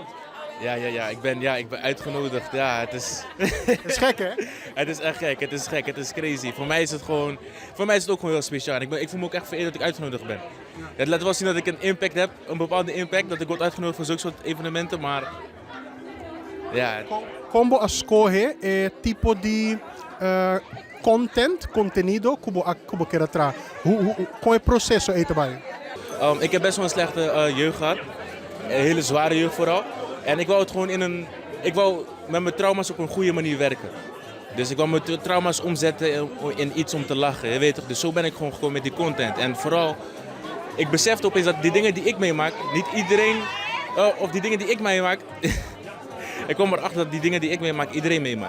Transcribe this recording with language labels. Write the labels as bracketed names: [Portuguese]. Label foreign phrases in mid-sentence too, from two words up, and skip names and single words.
[Dutch] Ik ben uitgenodigd. Ja, het is... Het is gek hè? Het is echt gek, het is crazy. Voor mij is het ook gewoon heel speciaal. Ik voel me ook echt vereerd dat ik uitgenodigd ben. Het laat wel zien dat ik een impact heb, een bepaalde impact. Dat ik word uitgenodigd voor zulke soort evenementen, maar... Ja. [Portuguese] Como escolhe tipo de contenido como quer tra. Qual é o processo aí trabalho? [Dutch] Ik heb best wel een slechte jeugd gehad. Een hele zware jeugd vooral. En ik wou het gewoon ik wou met mijn trauma's op een goede manier werken. Dus ik wou mijn trauma's omzetten in iets om te lachen. Je weet toch? Dus zo ben ik gewoon gekomen met die content. En vooral, ik besefte opeens dat die dingen die ik meemaak, niet iedereen, of die dingen die ik meemaak, ik kwam erachter dat die dingen die ik meemaak, iedereen meemaakt.